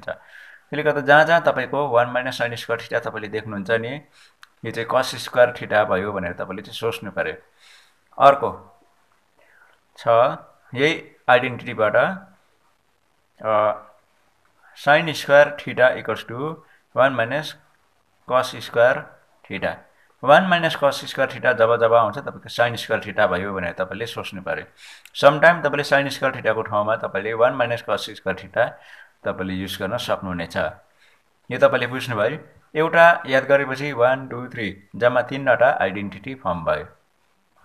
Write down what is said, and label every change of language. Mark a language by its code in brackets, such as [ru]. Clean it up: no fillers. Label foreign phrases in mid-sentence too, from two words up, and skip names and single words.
[ne] त्यसले गर्दा जहाँ जहाँ तपाईको [en] 1 minus sin square theta [ne] तपाईले देख्नुहुन्छ नि यो चाहिँ [en] cos square theta [ne] भयो भनेर तपाईले चाहिँ सोच्नु पर्यो। अर्को छ यही आइडेन्टिटीबाट [en] sin square theta equals to 1 minus cos square theta. 1 minus cos square theta [ne] जब आउँछ तपाईको [en] sin square theta [ne] भयो भनेर तपाईले सोच्नु पर्यो। समटाइम तपाईले [en] sin square [ne] थीटाको ठाउँमा तपाईले [en] 1 minus cos square theta [ne] तपाईले युज गर्न सक्नुहुनेछ। यो तपाईले बुझ्नुभयो। एउटा याद गरेपछि 1 2 3 जम्मा 3 वटा [en] identity form [ne] भयो हो।